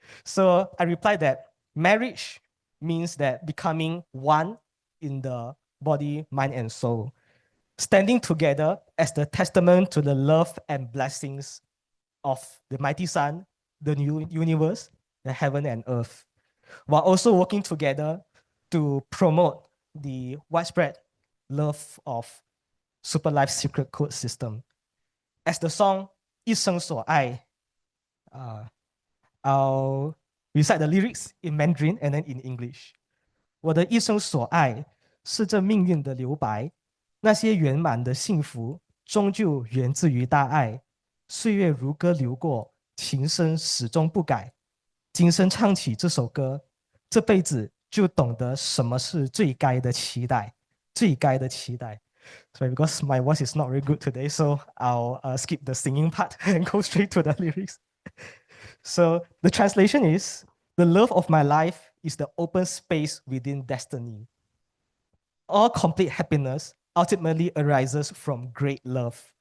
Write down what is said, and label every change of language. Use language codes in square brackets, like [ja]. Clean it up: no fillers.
[en] So I replied that marriage means that becoming one in the body, mind, and soul, standing together as the testament to the love and blessings of the mighty Sun, the new universe, the heaven and earth, while also working together to promote the widespread love of Super Life Secret Code system. As the song 一生所爱, I'll recite the lyrics in Mandarin and then in English. [zh] 我的一生所爱是这命运的留白，那些圆满的幸福终究源自于大爱。岁月如歌流过，情深始终不改。今生唱起这首歌，这辈子就懂得什么是最该的期待，最该的期待。 [en] So because my voice is not very good today, so I'll skip the singing part and go straight to the lyrics. So the translation is, the love of my life is the open space within destiny. All complete happiness ultimately arises from great love.